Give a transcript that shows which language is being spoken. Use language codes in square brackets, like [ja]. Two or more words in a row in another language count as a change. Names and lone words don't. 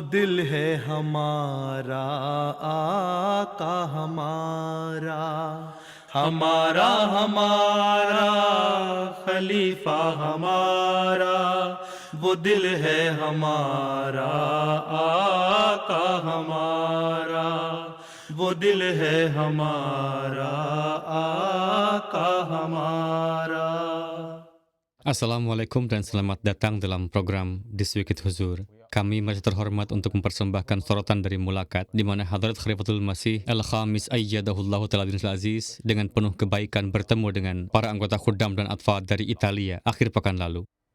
[hi] दिल है हमारा आका हमारा, हमारा हमारा खलीफा हमारा, वो दिल है हमारा आका हमारा, वो दिल है हमारा आका हमारा. [id] Assalamualaikum dan selamat datang dalam program This Week with Huzur. Kami merasa terhormat untuk mempersembahkan sorotan dari Mulakat, di mana Hadrat Khalifatul Masih Al-Khamis [ar] أيده الله تعالى دين العزيز [id] dengan penuh kebaikan bertemu dengan para anggota Khuddam dan Atfal dari Italia akhir pekan lalu.